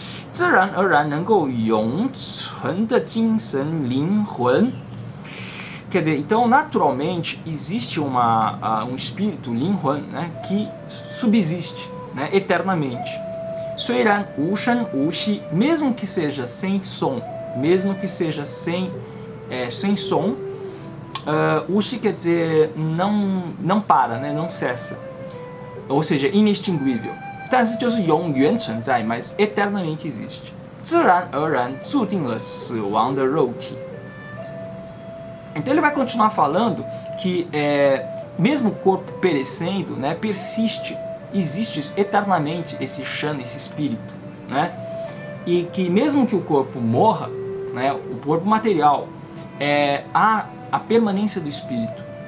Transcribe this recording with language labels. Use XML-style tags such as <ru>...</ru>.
<zh>自然而然能够永存的精神灵魂,</zh> <pt>quer dizer, então naturalmente existe um espírito,灵魂, né, que subsiste, né, eternamente.</pt> <zh>虽然无声无息,</zh> <pt>mesmo que seja sem som, mesmo que seja sem som, 无息 quer dizer não para, né, não cessa, ou seja, inextinguível.</pt> <zh>但是就是永远存在,</zh> <pt>mas eternamente existe.</pt> <zh>自然而然注定了死亡的肉体.</zh> <pt>Então ele vai continuar falando que mesmo o corpo perecendo, né, persiste, existe eternamente esse Shan, esse espírito, né? E que mesmo que o corpo morra, né, o corpo material, há a permanência do espírito.</pt>